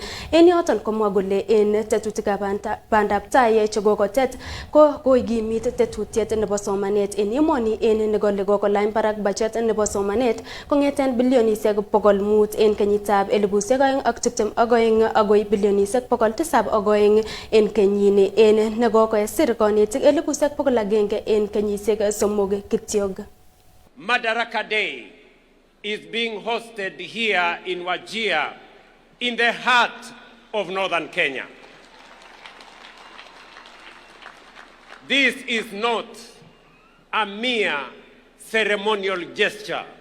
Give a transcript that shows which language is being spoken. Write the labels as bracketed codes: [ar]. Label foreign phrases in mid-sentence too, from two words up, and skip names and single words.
[kln] En yoton komwa kole en tetutikab bandab tai chekokotet ko koigimit tetutiet nebo somanet en emoni en nekole kokolany barak budget nebo somanet kong'eten bilionisiek 500 en kenyitab 2022 agoi bilionisiek 702 en kenyini en nekokosir konetik 100,000 en kenyisiek 3 kityok. [en] Madaraka Day is being hosted here in Wajir, in the heart of northern Kenya. This is not a mere ceremonial gesture.